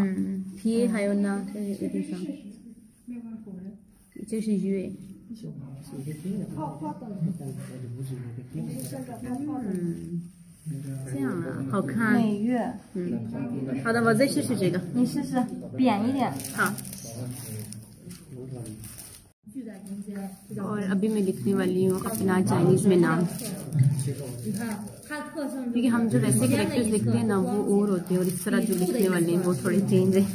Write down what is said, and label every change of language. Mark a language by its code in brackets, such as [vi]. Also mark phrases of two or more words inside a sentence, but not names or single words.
[zh] 皮还有呢，这是有点长。这是月。这样啊，好看。美月。好的，我再试试这个。你试试，扁一点。 [ur] 好۔ اور ابھی میں لکھنے والی ہوں اپنا چائنیز میں نام، کیونکہ ہم جو ویسے کیریکٹرز لکھتے ہیں نا وہ اور ہوتے ہیں اور اس طرح جو لکھنے والے ہیں وہ تھوڑے چینج ہے.